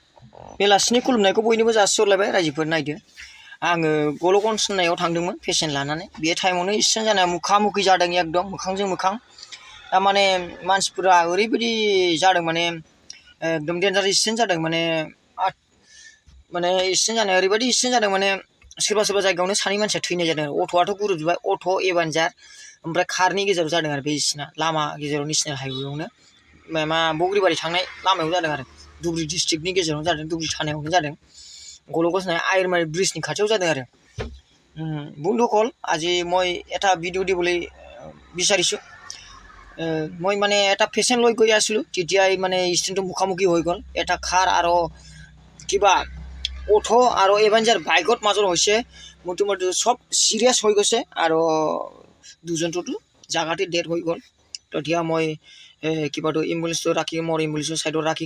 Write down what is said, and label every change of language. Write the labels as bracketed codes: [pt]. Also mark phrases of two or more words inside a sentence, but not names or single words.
[brx] बेलासिनि खुलुमनायखौ बयनोबो जासिहरलायबाय रायजोफोर नायदो आङो गल'गन्ज होननायाव थांदोंमोन पेसेन्ट लानानै बे टाइमावनो एक्सिडेन्ट जानाया मुखा-मुखि जादों एकदम मोखांजों मोखां दा माने मानसिफोरा ओरैबायदि जादों माने एकदम [en] danger accident [brx] जादों माने एक्सिडेन्ट जानाया ओरैबायदि एक्सिडेन्ट जादों माने सोरबा सोरबा जायगायावनो सानै मानसिया थैनाय जादों अट'आथ' गुरुबजोब्बाय अट' एभान्जार ओमफ्राय कारनि गेजेराव जादों आरो बे एक्सिडेन्टआ लामा गेजेराव नेसनेल हाइवेआवनो मा बग्रिबारि थांनाय लामायाव जादों आरो धुबुरी डिस्ट्रिक्टनि गेजेरावनो जादों धुबुरी थानायावनो जादं गल'गन्ज होननाय आयरमारी ब्रिजनि खाथियाव जादों आरो [as] বন্ধুসকল আজি মই এটা ভিডিঅ' দিবলৈ বিচাৰিছোঁ মই মানে এটা পেচেণ্ট লৈ গৈ আছিলোঁ তেতিয়াই মানে ষ্টেণ্ডটো মুখামুখি হৈ গ'ল এটা কাৰ আৰু কিবা অট' আৰু এভাঞ্জাৰ বাইকত মাজত হৈছে মোটামুটি চব চিৰিয়াছ হৈ গৈছে আৰু দুজনটোতো জাগাতে ডেথ হৈ গ'ল তেতিয়া মই কিবাটো এম্বুলেন্সটো ৰাখি মোৰ এম্বুলেন্সৰ ছাইডত ৰাখি